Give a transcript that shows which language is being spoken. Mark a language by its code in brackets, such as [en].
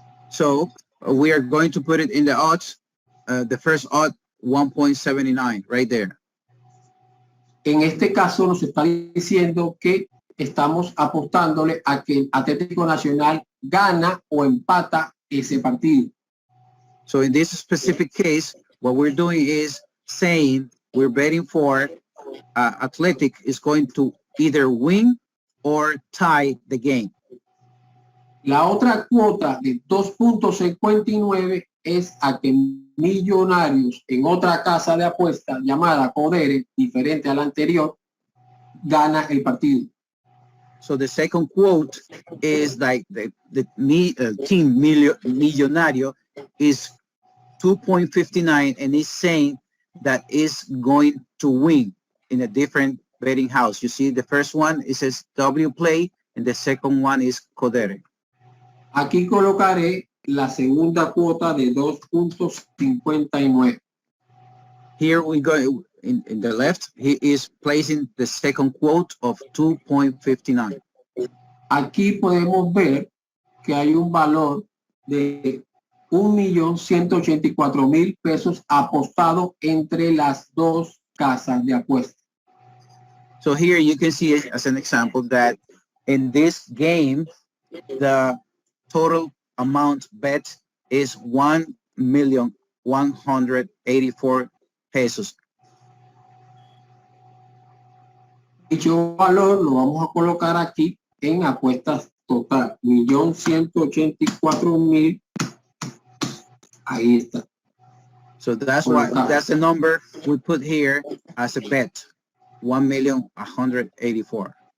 [en] So we are going to put it in the odds, the first odd 1.79 right there. [es] En este caso nos está diciendo que estamos apostándole a que el Atlético Nacional gana o empata ese partido. [en] So in this specific case, what we're doing is saying we're betting for Athletic is going to either win or tie the game. [es] La otra cuota de 2.59 es a que Millonarios en otra casa de apuesta llamada 𝗂𝗏𝗏, diferente a la anterior, gana el partido. [en] So the second quote is like the team Millonario is 2.59 and is saying that is going to win in a different betting house. You see the first one, it says WPlay, and the second one is 𝗂𝗏𝗏. [es] Aquí colocaré la segunda cuota de 2.59. [en] Here we go in the left, he is placing the second quote of 2.59. [es] Aquí podemos ver que hay un valor de 1.184.000 pesos apostado entre las dos casas de apuesta. [en] So here you can see as an example that in this game, the total amount bet is 1,184,000 pesos. [es] Dicho valor lo vamos a colocar aquí en apuestas total, 1.184.000. Ahí está. [en] So that's why that's the number we put here as a bet, 1,184,000.